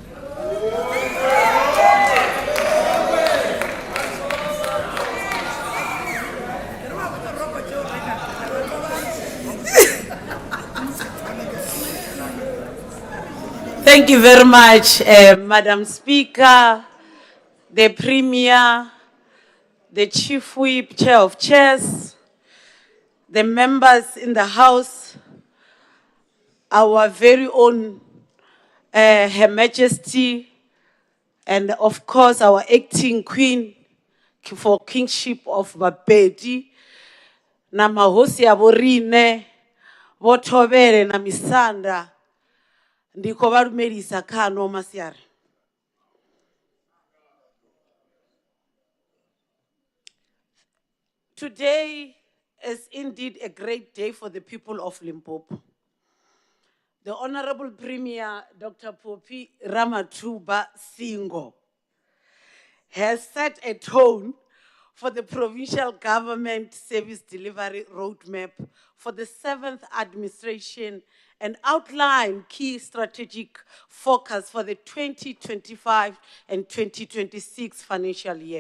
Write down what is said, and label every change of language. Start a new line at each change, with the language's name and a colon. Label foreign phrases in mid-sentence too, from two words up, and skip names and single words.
English: Thank you very much, Madam Speaker, the Premier, the Chief Whip, Chair of Chairs, the members in the House, our very own Her Majesty, and of course our acting Queen for Kingship of Bapedi,
Venda: na mahosi ya borine, Botobere na Misanda, ndiko barumelisa kano masiara.
English: Today is indeed a great day for the people of Limpopo. The Honorable Premier, Dr. Phophi Ramathuba Singo, has set a tone for the provincial government service delivery roadmap for the 7th administration and outline key strategic focus for the 2025 and 2026 financial year.